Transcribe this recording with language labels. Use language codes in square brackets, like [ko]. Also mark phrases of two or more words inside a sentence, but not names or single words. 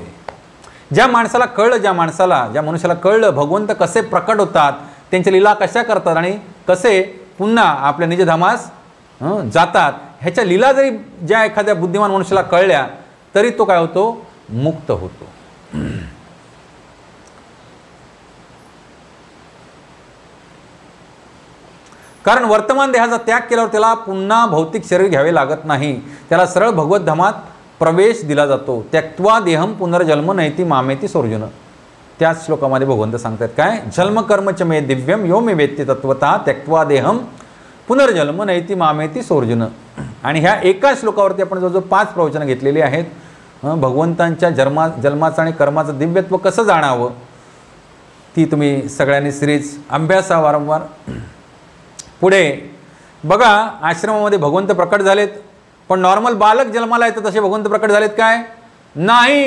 [mr] ज्या माणसाला कळलं, ज्या मनुष्याला कळलं भगवंत कसे प्रकट होतात, त्यांच्या लीला कशा करतात आणि कसे पुन्हा आपल्या निजधामास जातात, ह्याच्या लीला जरी ज्या एखाद्या बुद्धिमान मनुष्याला कळल्या तरी तो काय होतो, मुक्त होतो. कारण वर्तमान देहाचा त्याग केल्यावर त्याला पुन्हा भौतिक शरीर घ्यावे लागत नाही. त्याला सरळ भगवत धामात प्रवेश दिला जातो. [sa] त्यक्त्वा देहम पुनर्जन्म नैती मामेती सोर्जुन. [mr] त्याच श्लोकामध्ये भगवंत सांगतात काय, [sa] जन्म कर्मच मे दिव्यम यो मे वेत्ती तत्वतः त्यक्त्वा देहम पुनर्जन्म नैती मामेती सोर्जुन. [mr] आणि ह्या एकाच श्लोकावरती आपण जवळजवळ 5 प्रवचनं घेतलेली आहेत. भगवंतांच्या जन्माचं आणि कर्माचं दिव्यत्व कसं जाणावं ती तुम्ही सगळ्यांनी सिरीज अभ्यासा वारंवार. पुढे बघा, आश्रमामध्ये भगवंत प्रकट झालेत, पण नॉर्मल बालक जन्माला येतात तसे भगवंत प्रकट झालेत काय, नाही.